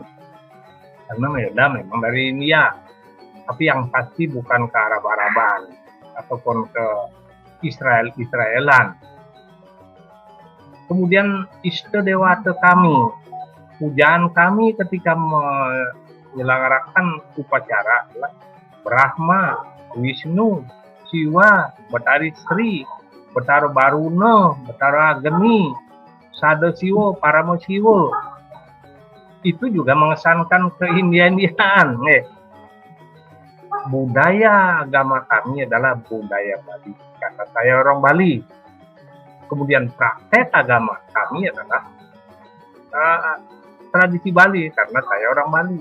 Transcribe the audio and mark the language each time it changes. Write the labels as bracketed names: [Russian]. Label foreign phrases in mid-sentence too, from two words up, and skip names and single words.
[Indonesian] Karena Weda memang dari India. Tapi yang pasti bukan ke Arab-Araban ataupun ke Israelan. Kemudian Ista Dewata kami, pujaan kami ketika menyelenggarakan upacara adalah Brahma, Wisnu, Siwa, Betari Sri, Betara Baruna, Betara Agni, Sada Siwa, Parama Siwa. Itu juga mengesankan ke-Indiaan. Budaya agama kami adalah budaya Bali, karena saya orang Bali. Kemudian praktek agama kami adalah tradisi Bali, karena saya orang Bali.